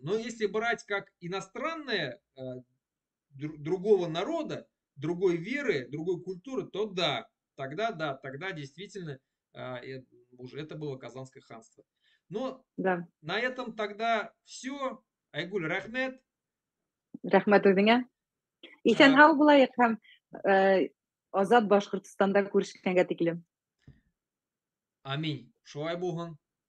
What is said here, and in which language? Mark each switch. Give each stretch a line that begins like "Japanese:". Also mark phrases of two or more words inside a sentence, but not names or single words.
Russian: Но если брать как иностранное другого народа, другой веры, другой культуры, то да, тогда действительно уже это было Казанское ханство. Но Да. на этом тогда все. Айгуль,
Tatar: рахмет. Рәхмәт үзеңә. Исән Э, һау булайык һәм азат Башкортстанда күрешкәнгә тиклем. Аминь. Шулай булган.